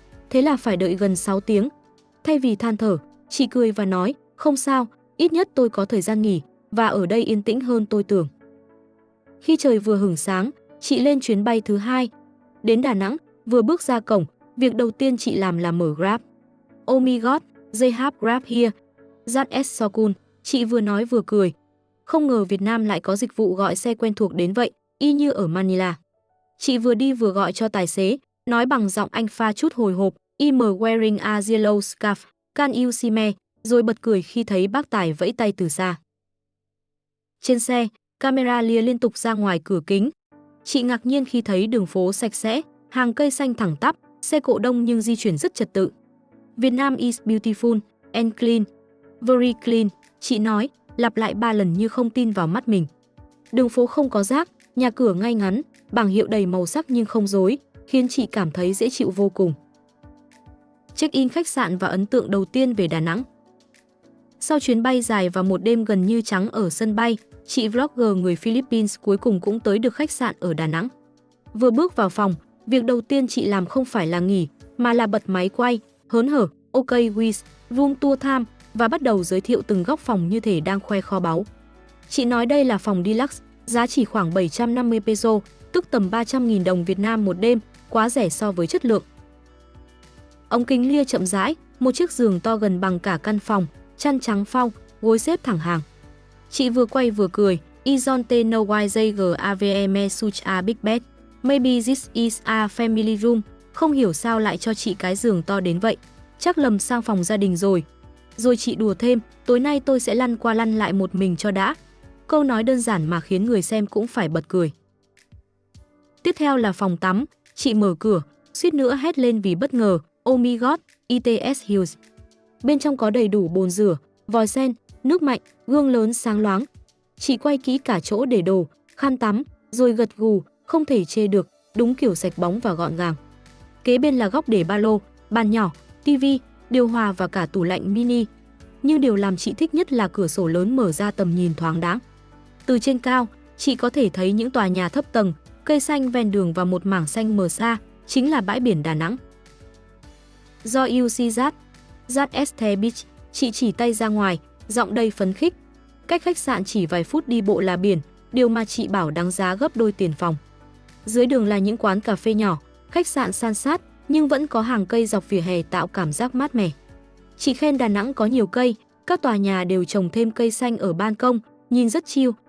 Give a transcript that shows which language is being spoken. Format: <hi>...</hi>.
<vi>Thế là phải đợi gần 6 tiếng. Thay vì than thở, chị cười và nói, "Không sao, ít nhất tôi có thời gian nghỉ, và ở đây yên tĩnh hơn tôi tưởng." Khi trời vừa hửng sáng, chị lên chuyến bay thứ hai. Đến Đà Nẵng, vừa bước ra cổng, việc đầu tiên chị làm là mở Grab.</vi> <en>"Oh my god, they have Grab here. That is so cool."</en> <vi>Chị vừa nói vừa cười. Không ngờ Việt Nam lại có dịch vụ gọi xe quen thuộc đến vậy, y như ở Manila. Chị vừa đi vừa gọi cho tài xế, nói bằng giọng Anh pha chút hồi hộp,</vi> <en>"I'm wearing a yellow scarf, can you see me?"</en> <vi>Rồi bật cười khi thấy bác tài vẫy tay từ xa. Trên xe, camera lia liên tục ra ngoài cửa kính. Chị ngạc nhiên khi thấy đường phố sạch sẽ, hàng cây xanh thẳng tắp, xe cộ đông nhưng di chuyển rất trật tự.</vi> <en>"Vietnam is beautiful and clean, very clean."</en> <vi>Chị nói, lặp lại 3 lần như không tin vào mắt mình. Đường phố không có rác, nhà cửa ngay ngắn, bảng hiệu đầy màu sắc nhưng không rối, khiến chị cảm thấy dễ chịu vô cùng. Check-in khách sạn và ấn tượng đầu tiên về Đà Nẵng. Sau chuyến bay dài và một đêm gần như trắng ở sân bay, chị vlogger người Philippines cuối cùng cũng tới được khách sạn ở Đà Nẵng. Vừa bước vào phòng, việc đầu tiên chị làm không phải là nghỉ, mà là bật máy quay, hớn hở,</vi> <en>"OK with room tour time"</en> <vi>và bắt đầu giới thiệu từng góc phòng như thể đang khoe kho báu. Chị nói đây là phòng deluxe, giá chỉ khoảng 750 peso, tức tầm 300.000 đồng Việt Nam một đêm, quá rẻ so với chất lượng. Ống kính lia chậm rãi, một chiếc giường to gần bằng cả căn phòng, chăn trắng phao, gối xếp thẳng hàng.</vi> <en>Chị vừa quay vừa cười, "Isn't no why they gave such a big bed? Maybe this is a family room."</en> <vi>Không hiểu sao lại cho chị cái giường to đến vậy. Chắc lầm sang phòng gia đình rồi. Rồi chị đùa thêm, "Tối nay tôi sẽ lăn qua lăn lại một mình cho đã." Câu nói đơn giản mà khiến người xem cũng phải bật cười. Tiếp theo là phòng tắm, chị mở cửa, suýt nữa hét lên vì bất ngờ,</vi> <en>"Oh my god, it's huge."</en> <vi>Bên trong có đầy đủ bồn rửa, vòi sen, nước mạnh, gương lớn sáng loáng. Chị quay kỹ cả chỗ để đồ, khăn tắm, rồi gật gù, không thể chê được, đúng kiểu sạch bóng và gọn gàng. Kế bên là góc để ba lô, bàn nhỏ, tivi, điều hòa và cả tủ lạnh mini. Nhưng điều làm chị thích nhất là cửa sổ lớn mở ra tầm nhìn thoáng đãng. Từ trên cao, chị có thể thấy những tòa nhà thấp tầng, cây xanh ven đường và một mảng xanh mờ xa, chính là bãi biển Đà Nẵng.</vi> <en>"Do you see that is the beach."</en> <vi>Chị chỉ tay ra ngoài, giọng đầy phấn khích. Cách khách sạn chỉ vài phút đi bộ là biển, điều mà chị bảo đáng giá gấp đôi tiền phòng. Dưới đường là những quán cà phê nhỏ, khách sạn san sát, nhưng vẫn có hàng cây dọc vỉa hè tạo cảm giác mát mẻ. Chị khen Đà Nẵng có nhiều cây, các tòa nhà đều trồng thêm cây xanh ở ban công, nhìn rất chill,</vi>